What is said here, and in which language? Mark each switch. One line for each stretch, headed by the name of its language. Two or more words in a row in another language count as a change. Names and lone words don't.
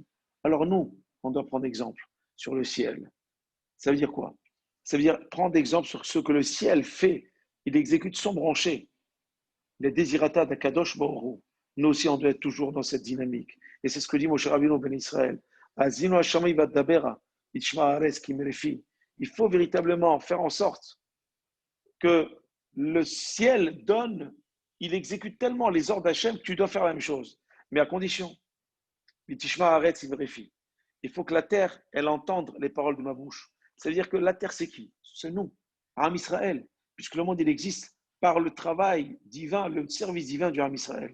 French: Alors nous, on doit prendre exemple sur le ciel. Ça veut dire quoi? Ça veut dire prendre exemple sur ce que le ciel fait. Il exécute sans broncher. Les désirata d'
Hebrew: הקדוש ברוך הוא.
French: Nous aussi, on doit être toujours dans cette dynamique. Et c'est ce que dit Moshe Rabbeinu ben Israël.
Hebrew: האזינו השמים ואדברה ותשמע הארץ אמרי פי.
French: Il faut véritablement faire en sorte que le ciel donne, il exécute tellement les ordres d'Hachem que tu dois faire la même chose. Mais à condition,
Hebrew: ותשמע הארץ אמרי פי.
French: Il faut que la terre, elle entende les paroles de ma bouche. C'est-à-dire que la terre, c'est qui? C'est nous,
Hebrew: עם ישראל,
French: puisque le monde, il existe par le travail divin, le service divin du
Hebrew: עם ישראל.